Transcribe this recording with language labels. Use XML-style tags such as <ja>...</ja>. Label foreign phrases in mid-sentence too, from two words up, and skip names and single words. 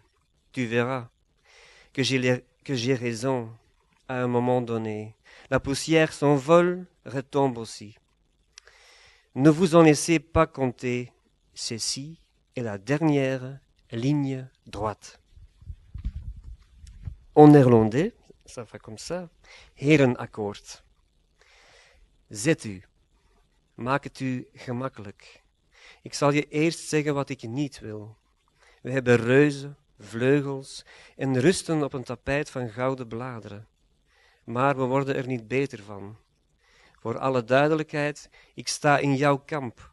<fr>Tu verras que j'ai raison à un moment donné. La poussière s'envole, retombe aussi. Ne vous en laissez pas compter. Ceci est la dernière ligne droite. En néerlandais, ça fait comme ça.</fr> <nl>Herenakkoord. Zet u. Maak het u gemakkelijk. Ik zal je eerst zeggen wat ik niet wil. We hebben reuzen, vleugels en rusten op een tapijt van gouden bladeren. Maar we worden er niet beter van. Voor alle duidelijkheid, ik sta in jouw kamp.</nl>